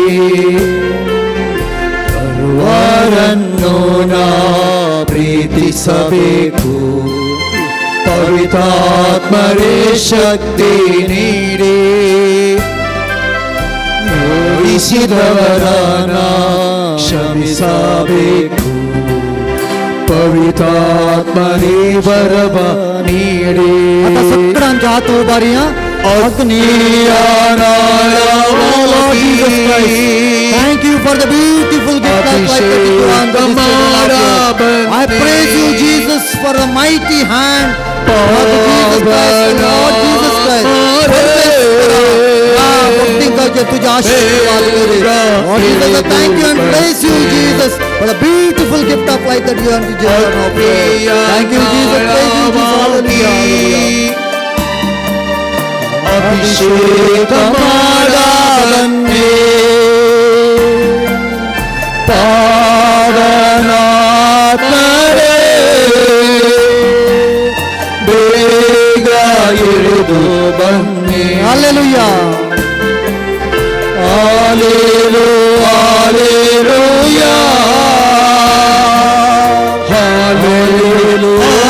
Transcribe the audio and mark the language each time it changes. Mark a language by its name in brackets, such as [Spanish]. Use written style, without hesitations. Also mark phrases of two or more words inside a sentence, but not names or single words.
[Kannada] ಸರ್ವರನ್ನು ನಾ ಪ್ರೀತಿಸಬೇಕು ಪವಿತ್ರಾತ್ಮರೇ ಶಕ್ತಿ ನೀಡಿ ನೋಯಿಸಿದವರನ ಕ್ಷಮಿಸಬೇಕು ಪವಿತ್ರಾತ್ಮರೇ ವರವ ನೀಡಿ [Konkani] आता सगळ्यांच्या हात उभारूया अग्निय [English] Thank you for the beautiful gift of life that you grant to this children. I praise you, Jesus, for the mighty hand of Jesus Christ, Lord Jesus Christ. [Konkani] तुझे आशीर्वाद करे [English] Lord Jesus, I thank you and praise you, Jesus, for the beautiful gift of life that you have to children of God. Thank you, Jesus. Praise you, Jesus. Hallelujah. [Kannada] ಅಭಿಷೇಕ ಮಾಡ ಬನ್ನಿ ಪಾವನಾತ್ಮರೇ ಬೇಗ ಇಳಿದು ಬನ್ನಿ [English] Hallelujah. Hallelujah, hallelujah, hallelujah,